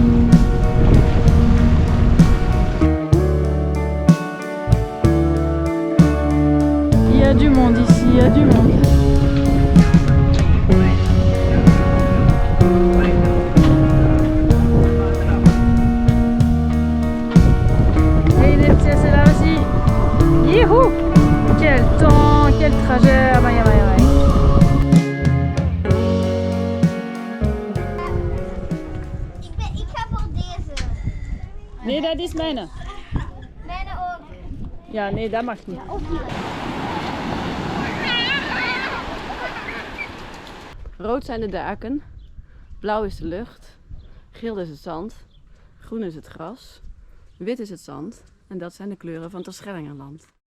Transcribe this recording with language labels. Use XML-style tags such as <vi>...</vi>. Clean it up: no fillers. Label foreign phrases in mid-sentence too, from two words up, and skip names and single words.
<fr>Il y a du monde ici, il y a du monde. Et les petits c'est là aussi. Youhou! Quel temps, quel trajet,</fr> <nl>amai, amai, amai. Ik ga voor deze. Nee, dat is mijne. Mijne ook. Ja, nee, dat mag niet. Rood zijn de daken, blauw is de lucht, geel is het zand, groen is het gras, wit is het zand en dat zijn de kleuren van Terschellingerland.</nl>